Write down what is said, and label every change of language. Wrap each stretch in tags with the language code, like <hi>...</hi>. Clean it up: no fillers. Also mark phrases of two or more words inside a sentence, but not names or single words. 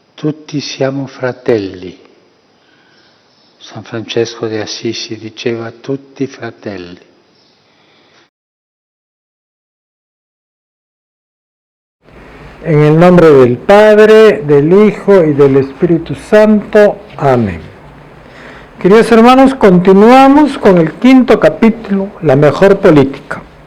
<it>Tutti siamo fratelli. San Francesco de Assisi diceva tutti fratelli.</it> <es>En el nombre del Padre, del Hijo y del Espíritu Santo. Amén. Queridos hermanos, continuamos con el quinto capítulo, la mejor política.</es>